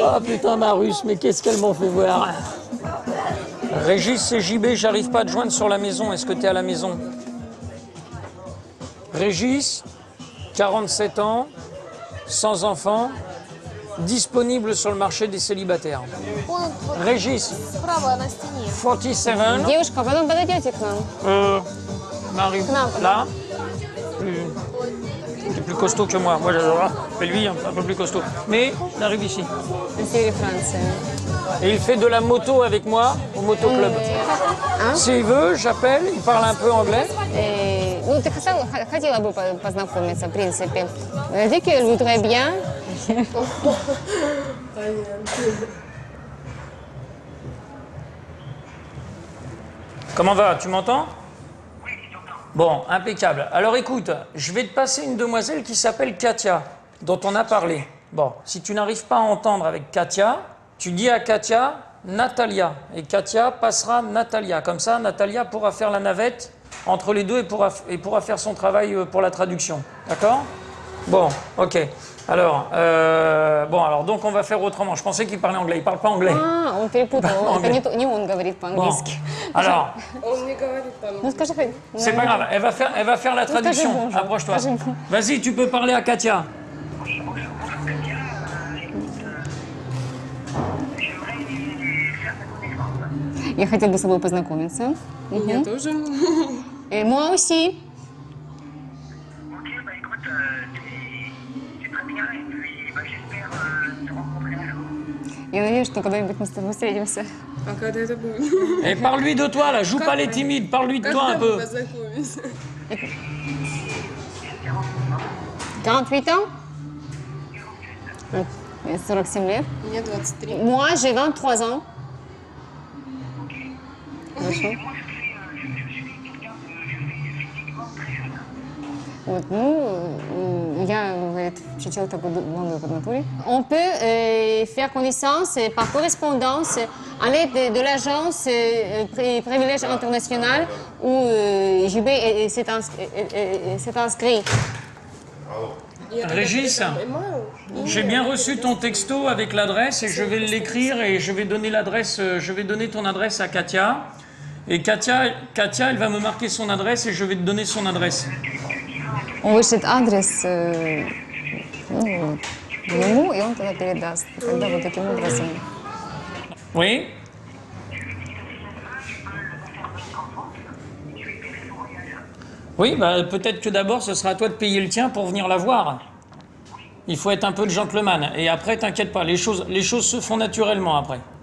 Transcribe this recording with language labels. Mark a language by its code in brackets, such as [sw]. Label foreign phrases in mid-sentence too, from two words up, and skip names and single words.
[fr] Oh putain, ma russe, mais qu'est-ce qu'elle m'en fait voir. Régis, c'est JB, j'arrive pas à te joindre sur la maison. Est-ce que tu es à la maison? Régis, 47 ans, sans enfant, disponible sur le marché des célibataires. Régis, 47. [ru] Девушка, потом подойдете к нам. [fr] Marie, là, il est plus costaud que moi. Moi, j'adore. Mais lui, un peu plus costaud. Mais il arrive ici. Et il fait de la moto avec moi au motoclub. S'il veut, j'appelle, il parle un peu anglais. [ru] Ну, ты хотела бы познакомиться, в принципе. [fr] Elle dit qu'elle voudrait bien. Comment va? Tu m'entends? Bon, impeccable. Alors écoute, je vais te passer une demoiselle qui s'appelle Katia, dont on a parlé. Bon, si tu n'arrives pas à entendre avec Katia, tu dis à Katia Natalia. Et Katia passera Natalia. Comme ça, Natalia pourra faire la navette entre les deux et pourra faire son travail pour la traduction. D'accord? Bon, ok. Alors, donc on va faire autrement. Je pensais qu'il parlait anglais. Il parle pas anglais. [ru] А, он перепутал. Это не он говорит по-английски. [fr] Alors, [ru] Он не говорит по-английски. Ну, скажи хоть. [fr] c'est pas grave. Elle va faire la traduction. Approche-toi. Vas-y, tu peux parler à Katia. [ru] Я хотела бы с тобой познакомиться. Я тоже. [fr] Et moi aussi. [ru] Я надеюсь, что когда-нибудь мы с тобой встретимся. А когда это будет? [fr] Et parle-lui de toi, là, joue pas les timides, parle-lui de toi un peu. 48 ans? [ru] 47 лет. Мне 23. [fr] Moi, j'ai 23 ans. [ru] Хорошо. Вот, ну, я, говорит, человек такой молодой по натуре. [fr] On peut faire connaissance par correspondance à l'aide de l'agence Privilèges International où JB s'est inscrit. Régis, j'ai bien reçu ton texto avec l'adresse et je vais l'écrire et je vais donner l'adresse, je vais donner ton adresse à Katia. Et Katia, elle va me marquer son adresse et je vais te donner son adresse. [ru] Он вышлет адрес ему, и он тогда передаст. Тогда вот таким образом. [fr] Oui. Oui, bah, peut-être que d'abord, ce sera à toi de payer le tien pour venir la voir. Il faut être un peu de gentleman. Et après, t'inquiète pas, les choses se font naturellement après.